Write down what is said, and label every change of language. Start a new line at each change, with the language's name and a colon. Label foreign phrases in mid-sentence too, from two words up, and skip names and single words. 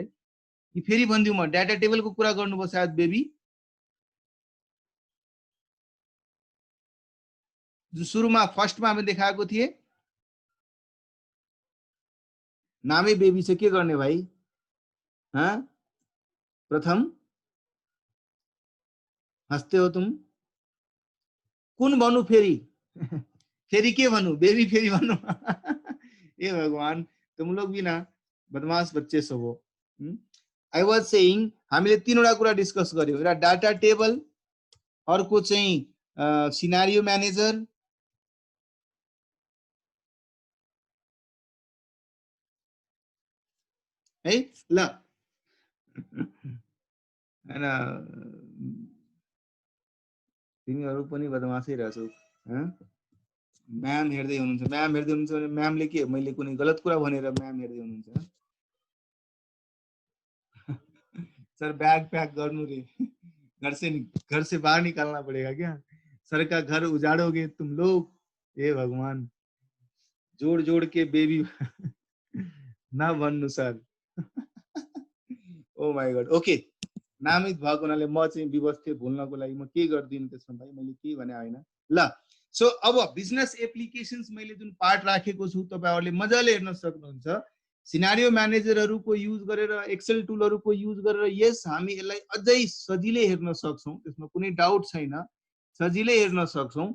Nepali: कि फेरि भन्दिउ म, डाटा टेबलको कुरा गर्नुभयो सायद बेबी, जो सुरुमा फर्स्टमा हामी देखाएको थिए, नामै बेबी छ, के गर्ने भाइ?
Hindi: प्रथम हस्ते हो तुम,
Nepali: कुन भन्नु फेरि? फेरि के भन्नु? बेबी फेरि भन्नु?
Hindi: ए भगवान, तुम लोग भी ना बदमाश बच्चे सब हो।
English: I was saying,
Nepali: हामीले तीनवटा कुरा डिस्कस गर्यौं। एउटा डाटा टेबल, अर्को चाहिँ
English: scenario manager,
Nepali: है ल। हैन, तिमीहरु पनि बदमासै रहेछौ। म्याम हेर्दै हुनुहुन्छ, म्याम हेर्दै हुनुहुन्छ भने म्यामले के, मैले कुनै गलत कुरा भनेर म्याम हेर्दै हुनुहुन्छ? सर बैग पैक गर्नु रे,
Hindi: घर से बाहर निकालना पड़ेगा क्या? सर का घर उजाड़ोगे तुम लोग? ए भगवान,
Nepali: जोड़ जोड़ के बेबी ना भन्नु सर।
English: oh my god, okay.
Nepali: नामित भएको हुनाले म चाहिँ विवश थिएँ, भुल्नको लागि म के गर्दिन त्यसमा भाइ, मैले के भने हैन ल। सो अब
English: business applications
Nepali: मैले जुन पार्ट राखेको छु तपाईहरुले मजाले हेर्न सक्नुहुन्छ।
English: scenario managerहरुको
Nepali: युज गरेर,
English: excel toolहरुको
Nepali: युज गरेर यस हामी यसलाई अझै सजिलै हेर्न सक्छौं, त्यसमा कुनै डाउट छैन, सजिलै हेर्न सक्छौं।